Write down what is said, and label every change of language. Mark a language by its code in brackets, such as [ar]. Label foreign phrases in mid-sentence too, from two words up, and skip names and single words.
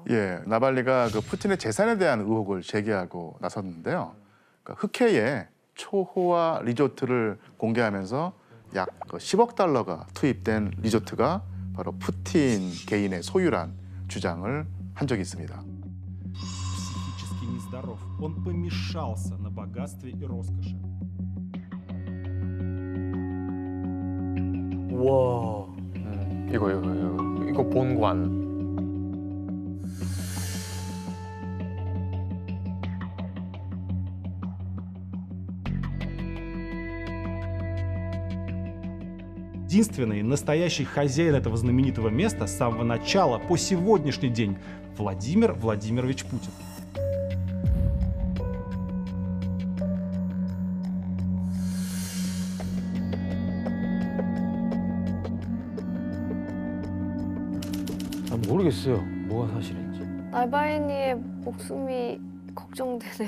[ko] 예, 나발리가 그 푸틴의 재산에 대한 의혹을 제기하고 나섰는데요. 그러니까 흑해에 초호화 리조트를 공개하면서 약 10억 달러가 투입된 리조트가 바로 푸틴 개인의 소유란 주장을 한 적이 있습니다. [ru] Психически нездоров. Он помешался на богатстве и роскоши. [ko] 와. 이거 본관. [ru] Единственный настоящий хозяин этого знаменитого места с самого начала по сегодняшний день Владимир Владимирович Путин. [ko] 모르겠어요. 뭐가 사실인지. 나발니의 목숨이 걱정되네요.